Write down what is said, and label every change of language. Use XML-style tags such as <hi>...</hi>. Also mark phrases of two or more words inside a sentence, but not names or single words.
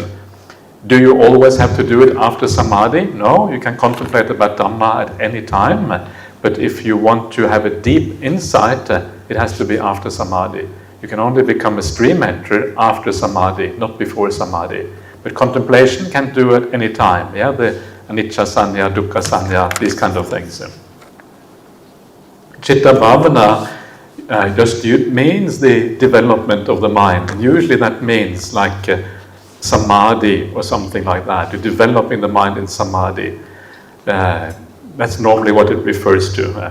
<en>Do you always have to do it after samadhi? No, you can contemplate about Dhamma at any time. But if you want to have a deep insight, it has to be after samadhi. You can only become a stream enterer after samadhi, not before samadhi. But contemplation can do at any time. Yeah, the</en> <pi>anicca sanya, dukkha sanya,</pi> <en>these kind of things.</en> <pi>Chitta bhavana</pi> <en>just means the development of the mind. And usually that means like samadhi or something like that. You're developing the mind in samadhi. That's normally what it refers to.</en>